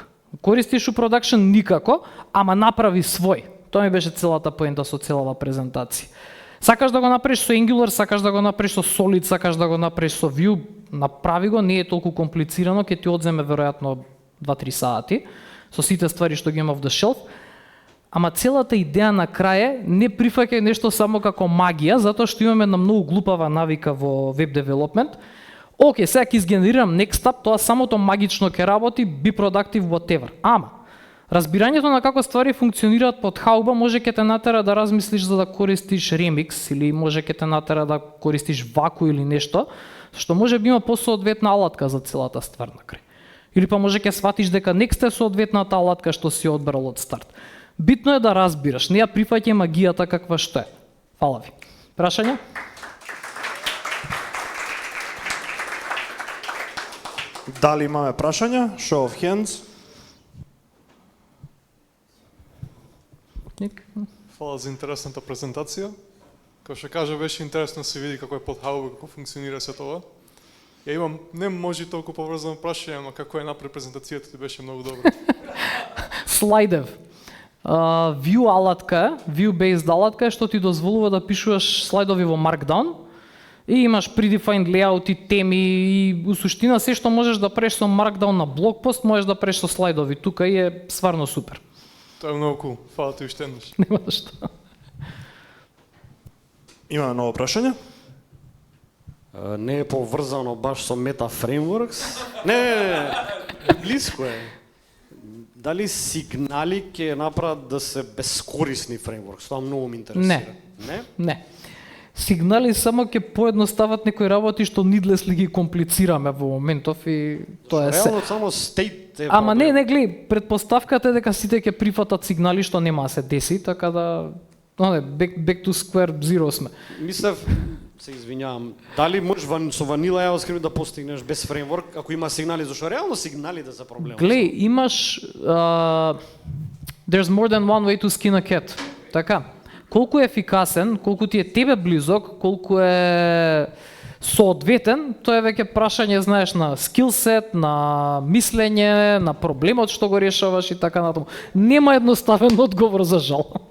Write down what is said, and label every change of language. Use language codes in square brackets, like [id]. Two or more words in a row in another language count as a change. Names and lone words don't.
[mk] Користиш у продакшн никако, ама направи свој. Тоа ми беше целата поента со целава презентација. Сакаш да го направиш со Angular, сакаш да го направиш со Solid, сакаш да го направиш со Vue, направи го, не е толку комплицирано, ќе ти одземе веројатно 2-3 сати, со сите ствари што ги има [en] off the shelf. [mk] Ама целата идеја на крај е не прифаќај нешто само како магија, затоа што имаме една многу глупава навика во веб девелопмент. Океј, сега ќе изгенерирам [en] next step, [mk] тоа самото магично ќе работи, [en] be productive, whatever. [mk] Ама, разбирањето на како ствари функционираат под хауба може ќе те натера да размислиш за да користиш Remix или може ќе те натера да користиш Ваку или нешто, што може би има посоодветна алатка за целата ствар на крај. Или па може ќе сватиш дека next е соодветната алатка што си одбрал од старт. Битно е да разбираш, не ја прифаќај магијата каква што е. Фала ви. Прашања? Дали имаме прашања? [en] Show of hands. [mk] Фала за интересната презентација. Како што кажа, беше интересно да се види како е под хауба, како функционира се тоа. Ја имам, не може толку поврзано прашање, но како е напред презентацијата, ти беше многу добро. Слайдев. View алатка, view-based алатка е што ти дозволува да пишуваш слайдови во Markdown и имаш [en] predefined layout [mk] и теми и у суштина се што можеш да правиш со Markdown на блогпост, можеш да правиш со слайдови тука и е стварно супер. Тоа е многу кул. Фала ти уште еднаш. Нема што. Имаме ново прашање? Не е поврзано баш со Meta Frameworks. Не, близко е. Дали сигнали ќе направат да се бескорисни фреймворкс? Тоа многу ме интересира. Не? Не. Сигнали само ќе поедностават некои работи што needlessly ги комплицираме во моментов и тоа е се. Реално само state е Ама проблем. не, гледај, претпоставката е дека сите ќе прифатат сигнали што нема да се деси, така да [en] back to square zero [mk] сме. Мислев, се извинјавам, дали можеш со Vanilla JavaScript да постигнеш без фреймворк ако има сигнали, зашто реално сигнали да се проблем. Гледај, имаш [en] there's more than one way to skin a cat. [mk] Така. Колку е ефикасен, колку ти е тебе близок, колку е соодветен, тоа е веќе прашање, знаеш, на скилсет, на мислење, на проблемот што го решаваш и така натаму. Нема едноставен одговор за жал.